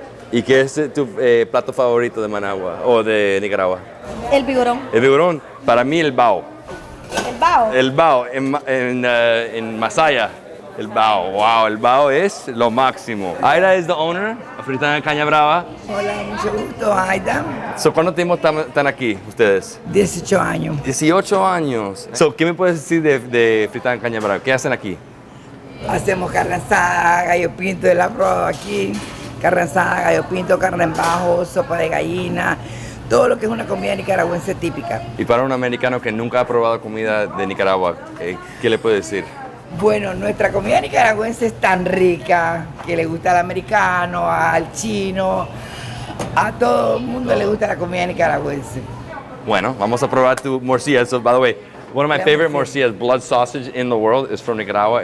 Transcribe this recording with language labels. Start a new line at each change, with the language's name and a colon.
Spanish: ¿Y qué es tu plato favorito de Managua o de Nicaragua? El vigorón. El vigorón, para mí el bao. El bao. El bao, en Masaya. El bao, wow, el bao es lo máximo.
English: Aida is the owner of Fritanga Caña Brava.
Spanish: Hola, mucho gusto, Aida. So, ¿cuánto tiempo están aquí ustedes? 18 años. 18 años. So, ¿qué me puedes decir de Fritanga Caña Brava? ¿Qué hacen aquí? Hacemos carne asada, gallo pinto de la prueba aquí. Carne asada, gallo pinto, carne en bajo, sopa de gallina, todo lo que es una comida nicaragüense típica. Y para un americano que nunca ha probado comida de Nicaragua, ¿qué le puede decir? Bueno, nuestra comida nicaragüense es tan rica que le gusta al americano, al chino, a todo el mundo le gusta la comida nicaragüense. Bueno, vamos a probar tu morcilla.
English: So, by the way, one of my favorite morcillas, blood sausage in the world, is from Nicaragua.